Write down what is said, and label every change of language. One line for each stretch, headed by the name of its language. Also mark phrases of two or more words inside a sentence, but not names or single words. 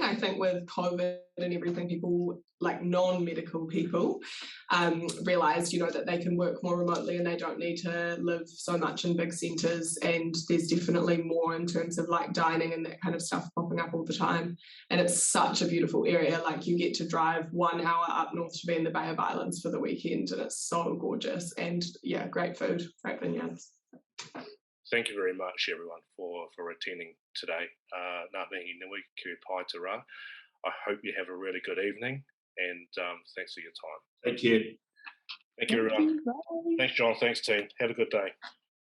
English: I think with COVID and everything, people, like non-medical people, realised, that they can work more remotely and they don't need to live so much in big centres, and there's definitely more in terms of like dining and that kind of stuff popping up all the time. And it's such a beautiful area. Like, you get to drive 1 hour up north to be in the Bay of Islands for the weekend, and it's so gorgeous. And yeah, great food, great vineyards. Thank you very much, everyone, for attending today.
Māori: Ngā mihi nui ki pai te rā.
English: I hope you have a really good evening, and thanks for your time. Thank you. Thank you, everyone. Thanks, John. Thanks, team. Have a good day.